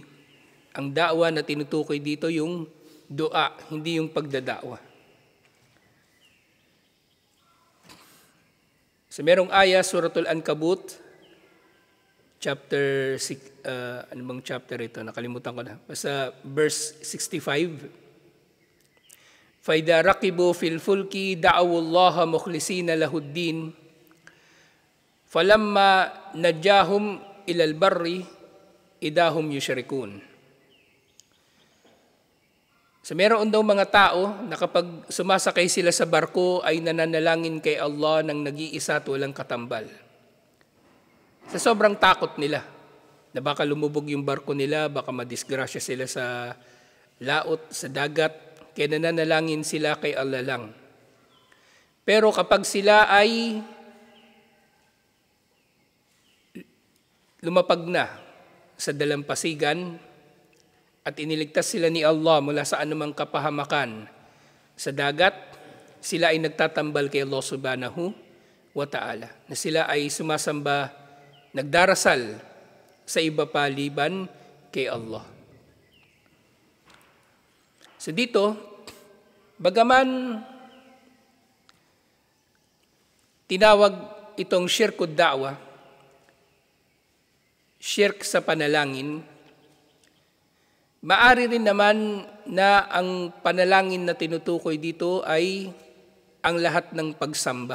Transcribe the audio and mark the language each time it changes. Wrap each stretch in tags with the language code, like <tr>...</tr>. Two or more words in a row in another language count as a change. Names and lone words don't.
<tl>Ang da'wa na tinutukoy dito yung dua, hindi yung pagdada'wa. So merong aya, Suratul Ankabut, chapter 6, ano bang chapter ito? Nakalimutan ko na. Basta verse 65.</tl> <ar>فَإِذَا رَقِبُوا فِي الْفُلْكِ دَعَوُوا اللَّهَ مُخْلِصِينَ لَهُ الدِّينَ فَلَمَّا نَجَّاهُمْ إِلَى الْبَرِّ إِذَا هُمْ يُشْرِكُونَ.</ar> <tl>So meron daw mga tao na kapag sumasakay sila sa barko ay nananalangin kay Allah ng nag-iisa at walang katambal. Sa sobrang takot nila na baka lumubog yung barko nila, baka madisgrasya sila sa laot, sa dagat, kaya nananalangin sila kay Allah lang. Pero kapag sila ay lumapag na sa dalampasigan, at iniligtas sila ni Allah mula sa anumang kapahamakan sa dagat, sila ay nagtatambal kay Allah</tl> <ar>سبحانه وتعالى.</ar> <tl>Na sila ay sumasamba, nagdarasal sa iba paliban kay Allah. So dito, bagaman tinawag itong</tl> <ar>شرك الدعاء,</ar> <tl>syirk sa panalangin, maari rin naman na ang panalangin na tinutukoy dito ay ang lahat ng pagsamba.</tl>